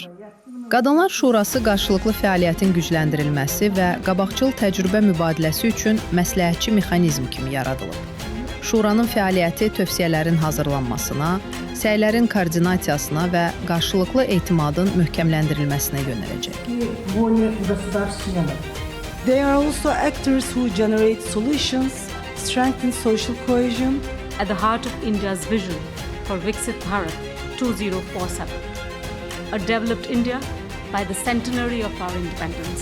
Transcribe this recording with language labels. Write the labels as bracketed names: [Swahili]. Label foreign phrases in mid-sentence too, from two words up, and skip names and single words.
[Azerbaijani] Qadınlar Şurası qarşılıqlı fəaliyyətin gücləndirilməsi və qabaqcıl təcrübə mübadiləsi üçün məsləhətçi mexanizm kimi yaradılıb. Şuranın fəaliyyəti tövsiyələrin hazırlanmasına, səylərin koordinasiyasına və qarşılıqlı etimadın möhkəmləndirilməsinə yönələcək. [English] They are also actors who generate solutions, strengthen social cohesion. At the heart of India's vision for Viksit Bharat 2047, a developed India by the centenary of our independence.